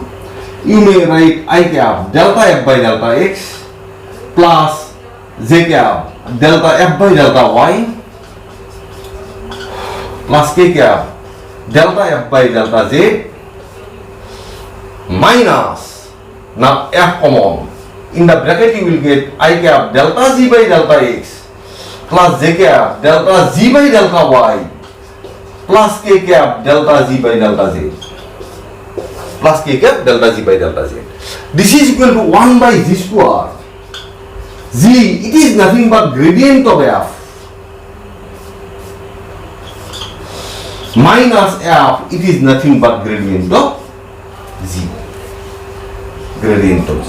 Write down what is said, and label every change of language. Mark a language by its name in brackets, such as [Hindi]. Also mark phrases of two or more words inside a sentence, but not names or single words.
[English] You may write I cap delta f by delta x plus z cap delta f by delta y plus k cap delta f by delta z minus, now f common. In the bracket you will get I cap delta z by delta x plus j cap delta z by delta y plus k cap delta z by delta z plus k cap delta z by delta z. This is equal to 1 by z square. Z, it is nothing but gradient of f minus f, it is nothing but gradient of z. Gradient of z.